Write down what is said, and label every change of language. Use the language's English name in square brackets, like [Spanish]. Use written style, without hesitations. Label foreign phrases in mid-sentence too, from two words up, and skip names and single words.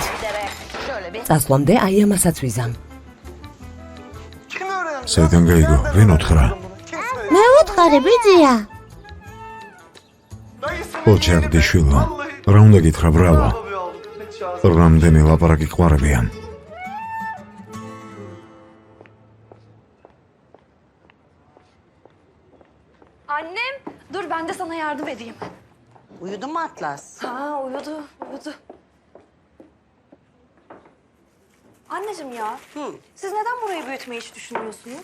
[Georgian] წასვლამდე აი ამასაც ვიზამ. საიდან გაიგო? ვინ უთხრა? მე ვუთხარი ბიძია. ოჯახდი შვილო. რა უნდა გითხრა, ბრავო. რამდენი ლაპარაკი ყვარებიან. [Turkish] Annem, dur ben de sana yardım edeyim. Uyudu mu Atlas? Ha, uyudu. Anneciğim ya, siz neden burayı büyütmeyi hiç düşünmüyorsunuz?